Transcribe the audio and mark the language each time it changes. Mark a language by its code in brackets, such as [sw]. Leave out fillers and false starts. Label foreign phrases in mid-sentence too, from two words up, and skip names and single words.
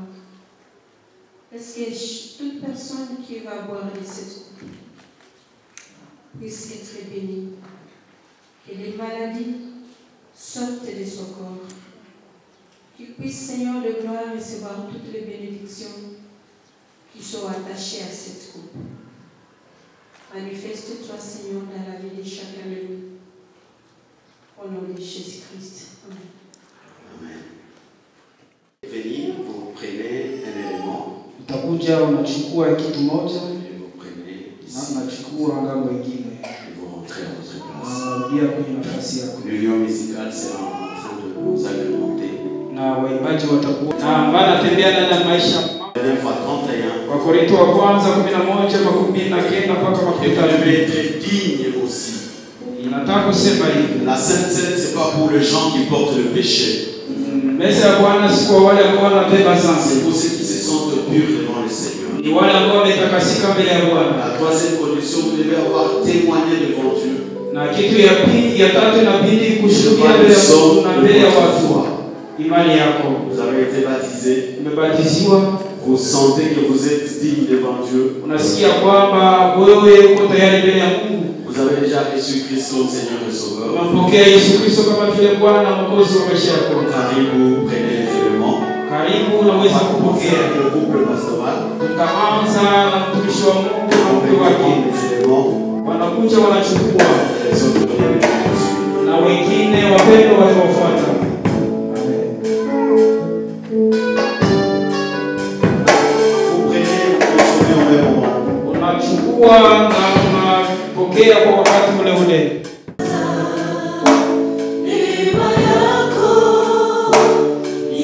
[fr] Est-ce que toute personne qui va boire de cette coupe puisse être bénie, que les maladies sortent de son corps, qu'il puisse, Seigneur de gloire, recevoir toutes les bénédictions qui sont attachées à cette coupe. Manifeste-toi, Seigneur, dans la vie de chacun de nous. Au nom de Jésus-Christ. Amen. Amen. Venir, vous prenez un élément. [sw] Utakuja unachukua kitu moja [fr] Et vous prenez ici. [sw] na unachukua ngambo nyingine. [fr] Et vous rentrez à votre place. [sw] Unarudia kwenye nafasi yako. [fr] L'union musicale sera en train de nous agrémenter. [sw] Na waimbaji watakuwa na wanatembea ndani ya maisha. Wakorintho wa kwanza 11:29 mpaka 30. Nataka kusema hivi. [fr] La Sainte Seine, c'est pas pour les gens qui portent le péché. [sw] Meza ya Bwana si kwa wale ambao wanabeba dhambi. [fr] C'est pour ceux qui se sentent purs devant le Seigneur. [sw] Ni wale ambao wametakasika mbele ya Bwana. [fr] La troisième condition, vous devez avoir témoigné devant Dieu. [sw] Na kitu ya pili, ya tatu inabidi kushuhudia mbele ya Mungu na mbele ya watu. Imani yako. [fr] Vous avez été baptisé. [sw] Umebatiziwa. [fr] Vous sentez que vous êtes digne devant Dieu. [sw] Unasikia kwamba wewe uko tayari mbele ya Mungu. [fr] Vous avez déjà reçu Christ comme Seigneur et Sauveur. [sw] Unampokea Yesu Kristo kama vile Bwana na Mwokozi wa maisha yako. Karibu, [fr] prenez les éléments. [sw] Karibu unaweza kupokea. [fr] Le couple pastoral. [sw] Tutaanza na mtumishi wa Mungu na mke wake. Wanakuja wanachukua. Na wengine wapendwa watafuata. Unachukua na unapokea kwa wakati ule ule.